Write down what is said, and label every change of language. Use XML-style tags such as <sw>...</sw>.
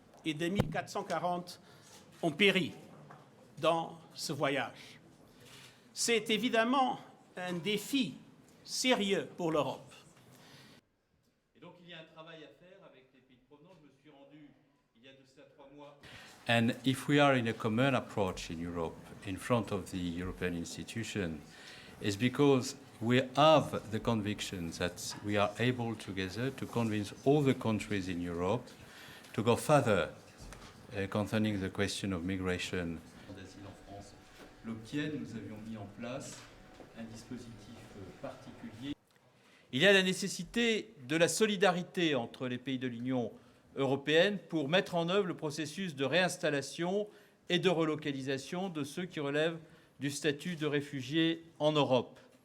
<fr>Et 2440 ont péri dans ce voyage. C'est évidemment un défi sérieux pour l'Europe. Et donc il y a un travail à faire avec les pays de provenance. Je me suis rendu il y a de cela 3 mois.</fr> <en>And if we are in a common approach in Europe, in front of the European institution, it's because we have the conviction that we are able together to convince all the countries in Europe to go further concerning the question of migration.</en> <fr>D'asile en France, l'obtient, nous avions mis en place un dispositif particulier. Il y a la nécessité de la solidarité entre les pays de l'Union européenne pour mettre en œuvre le processus de réinstallation et de relocalisation de ceux qui relèvent du statut de réfugiés en Europe.</fr>